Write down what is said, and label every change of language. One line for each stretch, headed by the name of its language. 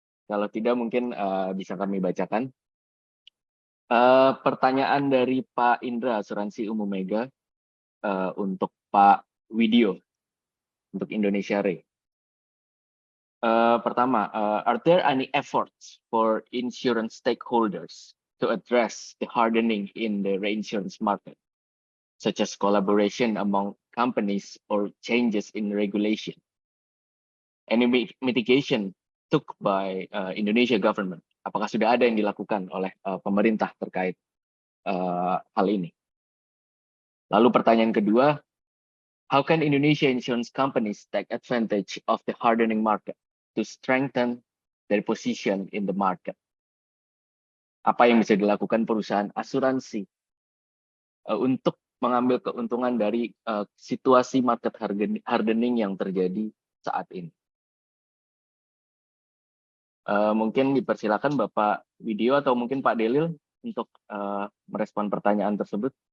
Indonesian: Kalau tidak, mungkin bisa kami bacakan. Pertanyaan dari Pak Indra, Asuransi Umum Mega, untuk Pak Widyo, untuk Indonesia Re.
English: Pertama, are there any efforts for insurance stakeholders to address the hardening in the reinsurance market, such as collaboration among companies or changes in regulation? Any mitigation took by Indonesia government?
Indonesian: Apakah sudah ada yang dilakukan oleh pemerintah terkait hal ini? Lalu pertanyaan kedua,
English: how can Indonesia insurance companies take advantage of the hardening market to strengthen their position in the market?
Indonesian: Apa yang bisa dilakukan perusahaan asuransi untuk mengambil keuntungan dari situasi market hardening yang terjadi saat ini? Mungkin dipersilakan Bapak Widyo atau mungkin Pak Delil untuk merespon pertanyaan tersebut.